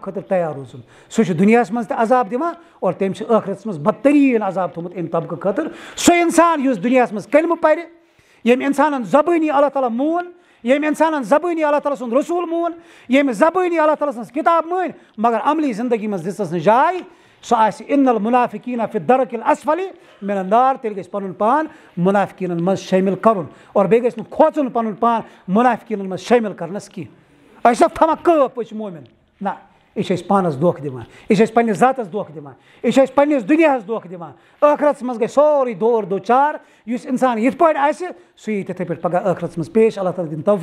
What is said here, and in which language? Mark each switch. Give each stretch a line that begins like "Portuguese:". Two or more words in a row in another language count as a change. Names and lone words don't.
Kashmiri: خٲطرٕ تیار روزُن سُہ چھُ دُنیاہس منٛز تہِ عذاب دِوان اور تٔمۍ چھُ ٲخرتس منٛز بدتریٖن عذاب تھوٚمُت اَمہِ طبقہٕ خٲطرٕ سُہ اِنسان یُس دُنیاہس منٛز کلمہٕ پرِ ییٚمۍ اِنسانن زبٲنی اللہ تعالیٰ مون ییٚمۍ اِنسانن زبٲنی اللہ تعالیٰ سُنٛد رسوٗل مون ییٚمۍ زبٲنی اللہ تعالیٰ سٕنٛز کِتاب مٲنۍ مگر عملی زندگی منٛز دِژٕس نہٕ جاے سُہ آسہِ
Arabic: اِن المنافقیٖن فی الدرک الاسفل من النار
Kashmiri: تیٚلہِ گژھِ پنُن پان منافقیٖنن منٛز شٲمِل کرُن اور بیٚیہِ گژھِ نہٕ کھوژُن پنُن پان منافقیٖنن منٛز شٲمِل کرنس کینٛہہ أسۍ چھِ تھاوان کٲپ أسۍ چھِ مومِن نہ یہِ چھِ أسۍ پانس دھوکہٕ دِوان یہِ چھِ أسۍ پننِس ذاتس دھوکہٕ دِوان یہِ چھِ أسۍ پننِس دُنیاہس دھوکہٕ دِوان ٲخرتس منٛز گژھِ سورُے دور دوچار یُس اِنسان یِتھ پٲٹھۍ آسہِ سُہ یی تِتھٕے پٲٹھۍ پگاہ ٲخرتس منٛز پیش اللہ تعالیٰ دِنۍ